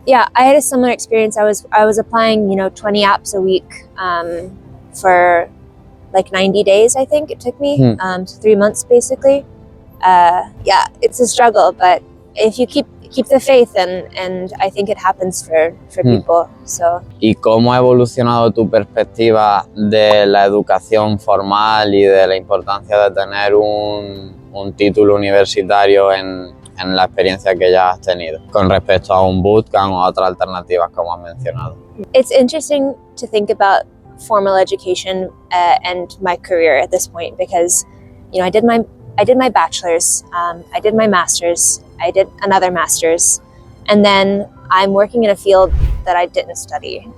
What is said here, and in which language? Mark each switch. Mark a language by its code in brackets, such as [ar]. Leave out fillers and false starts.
[en] Yeah, I had a similar experience. I was applying, 20 apps a week for like 90 days, I think it took me, so 3 months basically. Yeah, it's a struggle, but if you keep the faith, and I think it happens for people. So. [es] ¿Y cómo ha evolucionado tu perspectiva de la educación formal y de la importancia de tener un título universitario en la experiencia que ya has tenido con respecto a un bootcamp o a otras alternativas como has mencionado? [en] It's interesting to think about formal education and my career at this point, because I did my bachelor's, I did my master's, I did another master's, and then I'm working in a field that I didn't study.